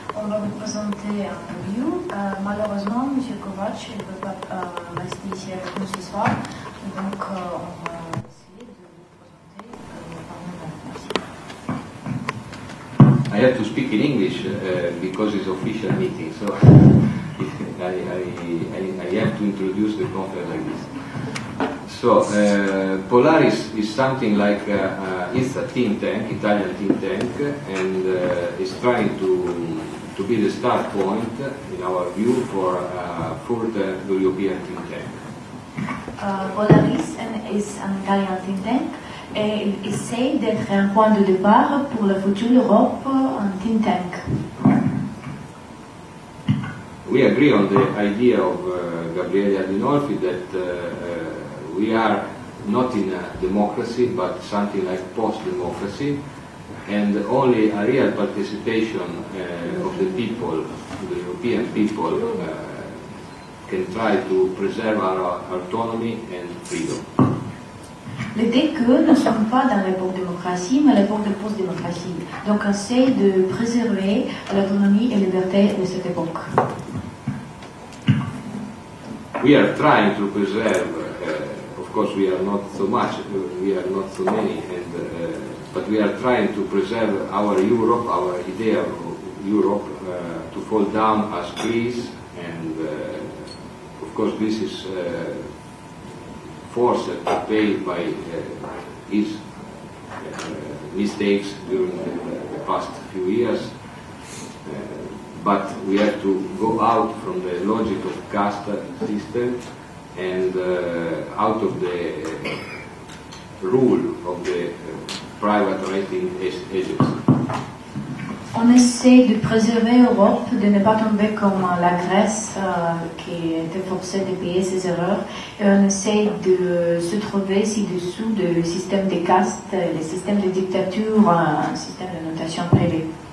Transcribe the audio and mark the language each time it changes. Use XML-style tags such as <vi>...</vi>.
<fr>On va vous présenter un review. Malheureusement, M. Kovac ne peut pas rester ici avec nous ce soir. Donc, on va essayer de vous présenter par nous-mêmes. Merci.</fr> <en>I have to speak in English because it's official meeting, so I have to introduce the conference like this. So, Polaris is something like, it's a think tank, Italian think tank, and is trying to be the start point, in our view, for further European think tank. Polaris is an Italian think tank</en> <fr>et il essaie d'être un point de départ pour la future Europe, un think tank.</fr> <en>We agree on the idea of Gabriele Adinolfi that we are not in a democracy, but something like post-democracy, and only a real participation of the people, the European people, can try to preserve our autonomy and freedom.</en> <fr>L'idée que nous ne sommes pas dans l'époque démocratie, mais l'époque de post-démocratie. Donc, on essaie de préserver l'autonomie et la liberté de cette époque.</fr> <en>We are trying to preserve. Of course, we are not so much, we are not so many, but we are trying to preserve our Europe, our idea of Europe, to fall down as Greece, and of course this is forced to pay by his mistakes during the past few years. But we have to go out from the logic of caste system and out of the rule of the private rating agency.</en> <fr>On essaie de préserver l'Europe, de ne pas tomber comme la Grèce qui était forcée de payer ses erreurs, et on essaie de se trouver ci-dessous du système des castes, le système de dictature, un système de notation privée.</fr>